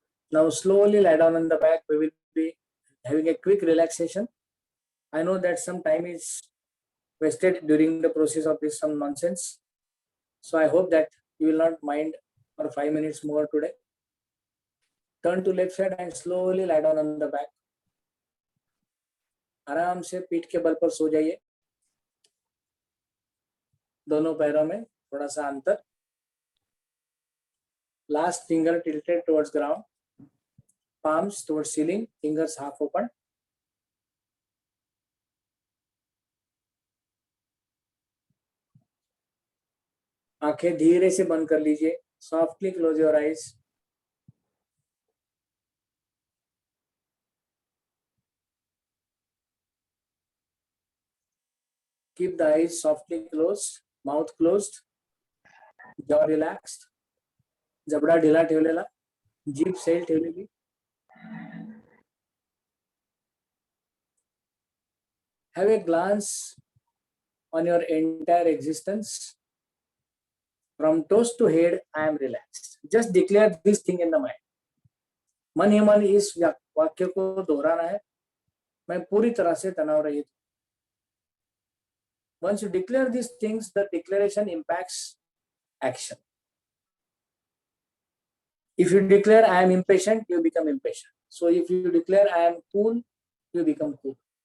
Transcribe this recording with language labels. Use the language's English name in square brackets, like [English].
[English] Now slowly lie down on the back. We will be having a quick relaxation. I know that some time is wasted during the process of this some nonsense. So I hope that you will not mind for 5 minutes more today. Turn to left side and slowly lie down on the back. [Hindi] आराम से पीठ के बल पर सो जाइए. दोनों पैरों में थोड़ा सा अंतर. [English] Last finger tilted towards ground. Palms towards ceiling. Fingers half open. [Hindi] आंखें धीरे से बंद कर लीजिए. [English] Softly close your eyes. Keep the eyes softly closed, mouth closed, jaw relaxed, [Marathi] जबडा ढिला ठेवलेला, जीभ सैल ठेवलेली. [English] Have a glance on your entire existence. From toes to head, I am relaxed. Just declare this thing in the mind. [Hindi] मन ही मन इस वाक्य को दोहराना है. मैं पूरी तरह से तनाव रहित. [English] Once you declare these things, the declaration impacts action. If you declare I am impatient, you become impatient. So if you declare I am cool, you become cool.